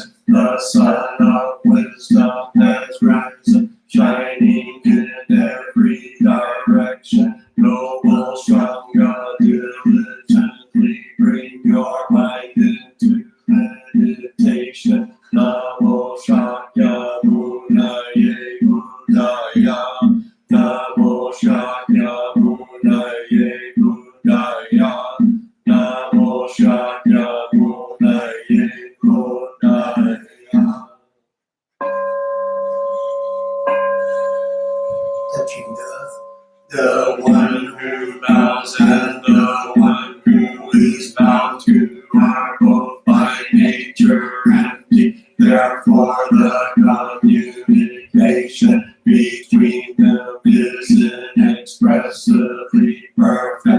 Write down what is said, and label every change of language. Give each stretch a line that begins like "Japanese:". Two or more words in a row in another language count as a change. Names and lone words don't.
English: The sun of wisdom has risen, shining in every direction. Noble Sangha, diligently bring your mind into meditation.
Sanskrit: Namo Shakya Buddhaye Buddhaya. Namo Shakya Buddhaye Buddhaya. Namo Shakya Buddhaye Buddhaya.
English: Touching the one who bows and the one who is bound to are both by nature empty. Therefore, the communication between them is inexpressibly perfect.